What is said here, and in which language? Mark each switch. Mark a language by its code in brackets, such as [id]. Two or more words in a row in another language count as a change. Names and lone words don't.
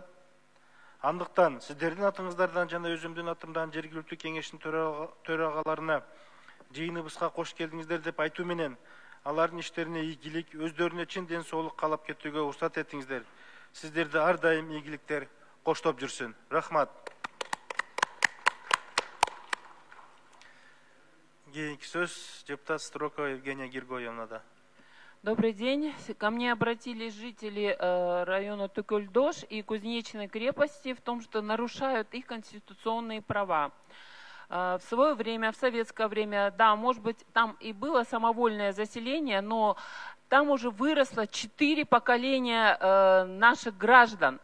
[ky] Андыктан сиздердин атыңыздардан жана өзүмдүн атымдан жергиликтүү кеңештин төрагаларына жыйыныбызга кош келдиңиздер деп айтуу менен алардын иштерине ийгилик, өздөрүнө чын ден соолук каалап кетүүгө уруксат этиңиздер. Сиздерди ар дайым ийгиликтер коштоп жүрсүн. Рахмат. Кийинки сөз депутат Строкова Евгения Григорьевнада. [ru] Добрый день. Ко мне обратились жители района Токольдош и Кузнечной крепости в том, что нарушают их конституционные права. В свое время, в советское время, да, может быть, там и было самовольное заселение, но там уже выросло 4 поколения наших граждан.